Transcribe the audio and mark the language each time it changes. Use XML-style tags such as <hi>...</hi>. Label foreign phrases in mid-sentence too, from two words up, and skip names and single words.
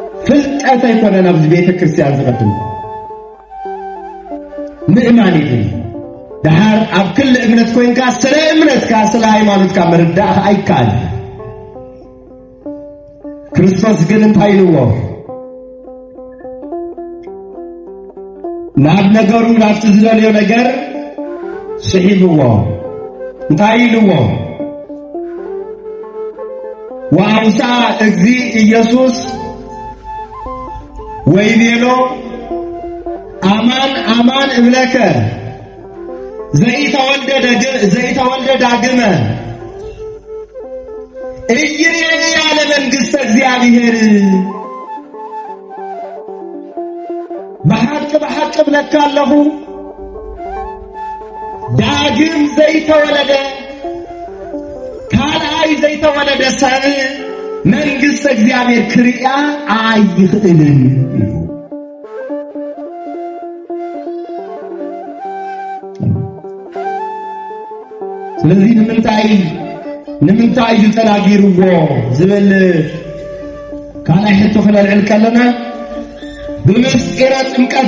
<ti>ፍልጠት አይኮነና በቤተ ክርስቲያን ዘቀድም ምእማን ይሁን ዳር ኣብ ክል እምነት ኮይንካ ስለ እምነትካ ስለ ሃይማኖትካ መርዳእ አይካል ክርስቶስ ግን እንታይ ነው ናብ ነገሩ ናፍት ዝደልዮ ነገር ስሒብዎ እንታይ ነው</ti> <gez>ወአውሳ እግዚ ኢየሱስ ወይቤሎ አማን አማን እብለከ ዘይተወልደ ዳግመ እይሬኒ ያለ መንግሥተ እግዚአብሔር</gez> <am>በሐቅ ብለካለሁ</am> <ti>ዳግም ዘይተወለደ ካልአይ ዘይተወለደ ሰብ መንግሥተ እግዚአብሔር ክርያ አይኽእልን ስለዚህ ንምንታይ ተናጊርዎ ዝብል ካልኣይ ሕቶ ክነልዕል ከለና ብምስጢረ ጥምቀት</ti>